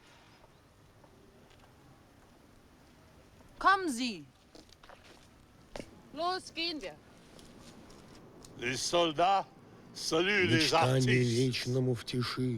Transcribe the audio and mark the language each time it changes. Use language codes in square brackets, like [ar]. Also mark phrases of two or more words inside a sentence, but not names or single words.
[de] Kommen Sie! Los, gehen wir! [fr] Les soldats saluent les [ru] Мечтание [fr] artistes. [ru] вечному в тиши.